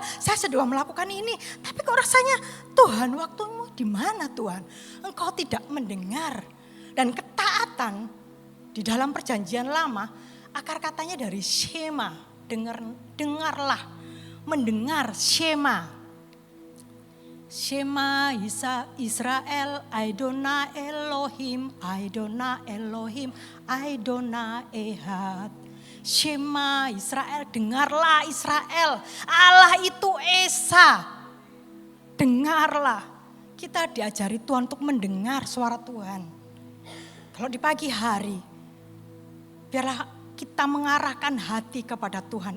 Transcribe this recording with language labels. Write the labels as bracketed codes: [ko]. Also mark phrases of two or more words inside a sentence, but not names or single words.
[id] Saya sudah melakukan ini. Tapi kok rasanya, Tuhan waktumu di mana Tuhan? Engkau tidak mendengar. Dan ketaatan di dalam perjanjian lama, akar katanya dari shema. Dengarlah. Mendengar shema. [he] שמע ישראל, אדוני אלוהים, אדוני אלוהים, אדוני אחד. שמע ישראל, [id] dengarlah Israel, Allah itu Esa. Dengarlah, kita diajari Tuhan untuk mendengar suara Tuhan. Kalau di pagi hari, biarlah kita mengarahkan hati kepada Tuhan.